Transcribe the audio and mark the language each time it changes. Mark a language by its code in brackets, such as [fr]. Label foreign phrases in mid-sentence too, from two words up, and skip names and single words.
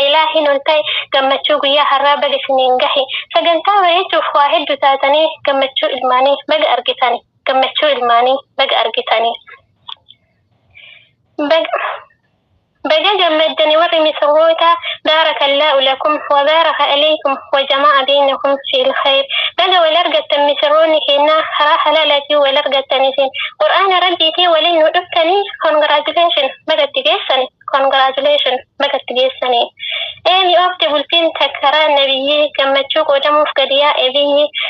[om] Ilaahiin ol ta'e gammachuu guyyaa har'aa baga isiniin gahe. Sagantaa bareechuuf waa hedduu taatanii gammachuu ilmaanii baga argitani. Gammachuu ilmaanii baga argitani. Baga, baga gammaddani warri misirroota. [ar] باركالله لكم و بارك عليكم و جمع بينكم في الخير. [om] Baga wal argattan misirroonni keenna karaa halaalaatiin wal argattan isin. Qur'aana Rabbiitii waliin nu dhuftanii congratulation bagatti geessani. Congratulation bagatti geessani. Eemi oofte bultiin takkaraa nabiyyii gammachuu qoodamuuf gadi yaa'e biyyi.